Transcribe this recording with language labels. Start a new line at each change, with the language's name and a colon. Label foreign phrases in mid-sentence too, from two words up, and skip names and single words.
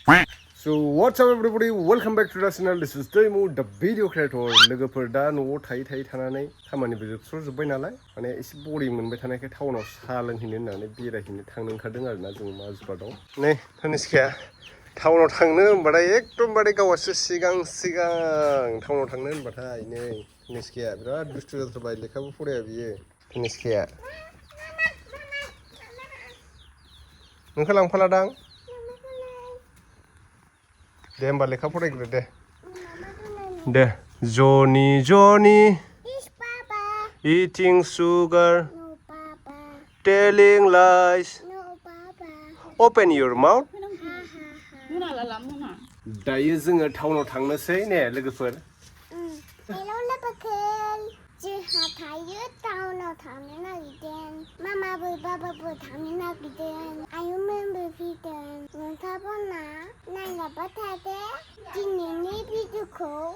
English: So what's up everybody? Welcome back to the channel. This is the video creator.
Bodo: लोगोफोर दा न'आव थायै थानानै खामानिबो जोबस्र'जोब्बाय नालाय माने एसे बरिं मोनबाय थानायखाय टाउनाव साहा लोंहैनो होननानै बेरायहैनो थांनो ओंखारदों आरोना जों माजबादाव। नै तनिष्काया टाउनाव थांनो होनबाथाय एकदमबारे गावासो सिगां टाउनाव थांनो होनबाथाय नै तनिष्काया बिराद दुस्थु जाथारबाय लेखाबो फराया बियो तनिष्काया। नोंखौ लांफालादां? दे होमबा लेखा फरायग्रो दे
English: Johnny eating sugar telling lies open your mouth
Bodo: दायो जोङो टाउनाव थांनोसै ने लोगोफोर हेलौ लोगोफोर जोंहा थायो टाउनाव थांनो नागिरदों मामाबो बाबाबो थांनो नागिरदों आयंमोनबो फैदों नोंथाङाबो नायलांबाय थादो दिनैनि भिडिअखौ